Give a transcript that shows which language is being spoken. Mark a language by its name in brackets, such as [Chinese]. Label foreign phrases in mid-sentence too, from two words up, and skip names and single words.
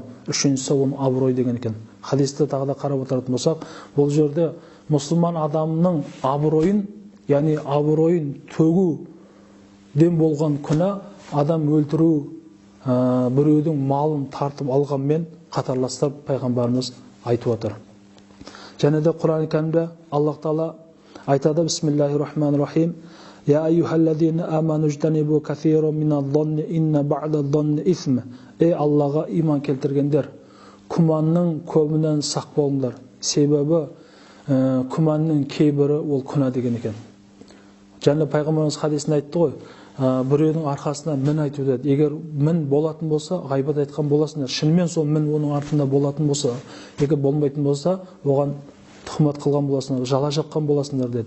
[Kazakh] Үшіншісі оның абырой деген екен. Хадисті тағы да қарап отыратын болсақ, бұл жерде мұсылман адамның абыройын, яғни абыройын төгуден болған күнә, адам өлтіру, біреудің малын тартып алғанмен қатарластырып пайғамбарымыз айтып отыр. Және де Құран-ы Кәрімде Аллах Тағала айтады: [Arabic] "بسم الله الرحمن الرحيم. يا أيها الذين آمنوا اجتنبوا كثيرا من الظن إن بعض الظن إثم". [Kazakh] Ей Аллаға иман келтіргендер, күмәннің көбінен сақ болыңдар. Себебі күмәннің кейбірі ол күнә деген екен. Және пайғамбарымыз хадисінде айтты ғой: "Біреудің арқасына мін айту" деді. Егер мін болатын болса, ғайбат айтқан боласыңдар. Шынымен сол мін оның артында болатын болса, егер болмайтын болса, оған тұхмат қылған боласыңдар, жала жапқан боласыңдар деді.